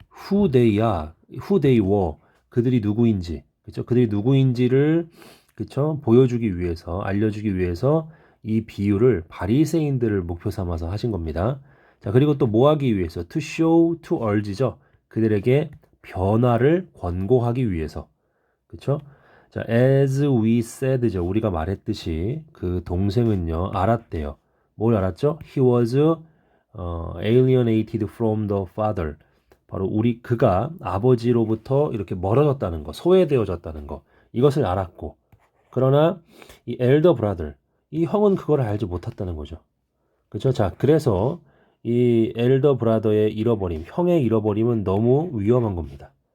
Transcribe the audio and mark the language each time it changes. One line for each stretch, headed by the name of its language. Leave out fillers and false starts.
English: Who they were,
Korean: 그들이 누구인지, 그죠? 그들이 누구인지를, 그죠? 보여주기 위해서, 알려주기 위해서 이 비유를 바리새인들을 목표 삼아서 하신 겁니다. 자, 그리고 또 뭐 하기 위해서?
English: To show, to urge죠.
Korean: 그들에게 변화를 권고하기 위해서. 그쵸?
English: 자, as we said죠.
Korean: 우리가 말했듯이 그 동생은요, 알았대요. 뭘 알았죠?
English: He was alienated from the father.
Korean: 바로 그가 아버지로부터 이렇게 멀어졌다는 거, 소외되어졌다는 거. 이것을 알았고. 그러나 이 elder brother, 이 형은 그걸 알지 못했다는 거죠. 그쵸? 자, 그래서 이 엘더 브라더의 잃어버림, 형의 잃어버림은 너무 위험한 겁니다.